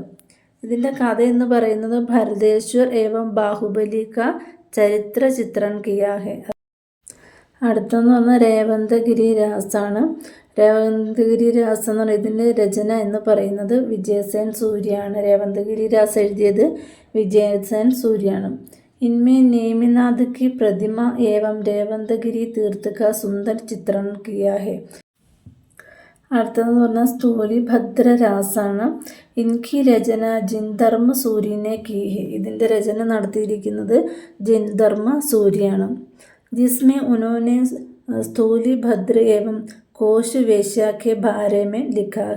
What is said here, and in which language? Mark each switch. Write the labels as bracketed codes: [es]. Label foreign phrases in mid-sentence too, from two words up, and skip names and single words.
[ml] ഇതിൻ്റെ കഥ എന്ന് പറയുന്നത് [hi] भरतेश्वर एवं बाहुबलि का चरित्र चित्रण किया है. [ml] അടുത്തെന്ന് പറഞ്ഞാൽ രേവന്ത് ഗിരിരാസാണ്. രേവന്ത് ഗിരിരാസ് എന്ന് പറയുന്നത് ഇതിൻ്റെ രചന എന്ന് പറയുന്നത് വിജയസേൻ സൂര്യയാണ്. രേവന്ത് ഗിരിരാസ് എഴുതിയത് വിജയസേൻ സൂര്യയാണ്. [hi] इनमें नेमिनाथ की प्रतिमा एवं रेवंत गिरी तीर्थ का सुंदर चित्रण किया है. [ml] അടുത്തതെന്ന് പറഞ്ഞാൽ സ്ഥൂലിഭദ്ര രാസാണ്. [hi] इनकी रचना जिनधर्म सूरि ने की है. [ml] ഇതിൻ്റെ രചന നടത്തിയിരിക്കുന്നത് ജിൻധർമ്മ സൂര്യാണ്. [hi] जिसमें उन्होंने स्थूलिभद्र एवं कोशा वेश्या के बारे में लिखा है.